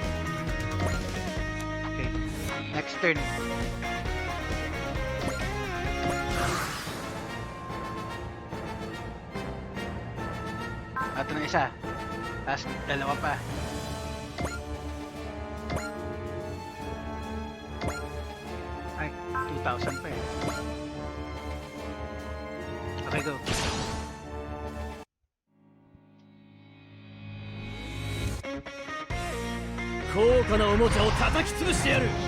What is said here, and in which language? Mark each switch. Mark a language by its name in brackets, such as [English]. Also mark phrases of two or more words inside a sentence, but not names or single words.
[English] Okay. Next turn. [Filipino] Ito na isa. Tapos dalawa pa. Ay, 2,000 pa eh. [English] Okay, go. [Japanese] 高価なおもちゃを叩き潰してやる。